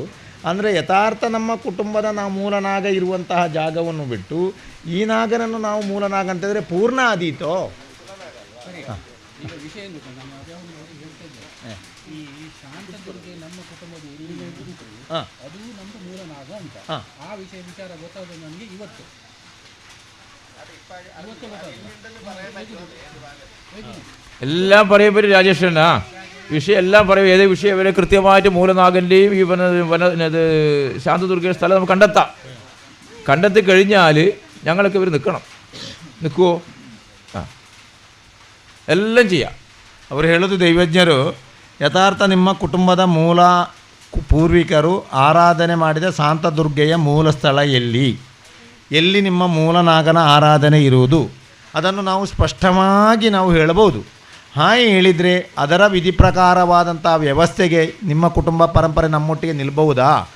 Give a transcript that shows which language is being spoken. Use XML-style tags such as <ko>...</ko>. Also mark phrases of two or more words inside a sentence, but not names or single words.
<kn>ಅಂದರೆ ಯಥಾರ್ಥ ನಮ್ಮ ಕುಟುಂಬದ ನಾವು ಮೂಲನಾಗ ಇರುವಂತಹ ಜಾಗವನ್ನು ಬಿಟ್ಟು ಈ ನಾಗನನ್ನು ನಾವು ಮೂಲನಾಗ ಅಂತಂದರೆ ಪೂರ್ಣ ಆದೀತೋ. ಈಗ ವಿಷಯ ಏನು ಗೊತ್ತಾ, ನಾನು ಅದ್ಯಾವುದು ಹೇಳ್ತಾ ಇದ್ದೆ, ಈ ಶಾಂತದುರ್ಗೆ ನಮ್ಮ ಕುಟುಂಬದ ಎಲ್ಲಿಗೆ ಅದು ನಮ್ಮ ಮೂಲನಾಗ ಅಂತ. ಆ ವಿಚಾರ ಗೊತ್ತಾದ ನನಗೆ ಇವತ್ತು</kn> <ml>എല്ലാം പറയാൻ പറ്റും രാജേഷനാ. വിഷയം എല്ലാം പറയും. ഏത് വിഷയം വരെ കൃത്യമായിട്ട് മൂലനാഗൻ്റെയും ഈ ഇത് ശാന്തദുർഗയുടെ സ്ഥലം നമുക്ക് കണ്ടെത്താം. കണ്ടെത്തി കഴിഞ്ഞാൽ ഞങ്ങളൊക്കെ ഇവർ നിൽക്കുമോ? ആ എല്ലാം ചെയ്യാം.</ml> <kn>ಅವರು ಹೇಳೋದು ದೈವಜ್ಞರು, ಯಥಾರ್ಥ ನಿಮ್ಮ ಕುಟುಂಬದ ಮೂಲ ಪೂರ್ವಿಕರು ಆರಾಧನೆ ಮಾಡಿದ ಶಾಂತದುರ್ಗೆಯ ಮೂಲ ಸ್ಥಳ ಎಲ್ಲಿ ನಿಮ್ಮ ಮೂಲನಾಗನ ಆರಾಧನೆ ಇರುವುದು ಅದನ್ನು ನಾವು ಸ್ಪಷ್ಟವಾಗಿ ನಾವು ಹೇಳಬಹುದು. ಹಾಗೆ ಹೇಳಿದರೆ ಅದರ ವಿಧಿ ಪ್ರಕಾರವಾದಂಥ ವ್ಯವಸ್ಥೆಗೆ ನಿಮ್ಮ ಕುಟುಂಬ ಪರಂಪರೆ ನಮ್ಮೊಟ್ಟಿಗೆ ನಿಲ್ಬಹುದಾ?</kn>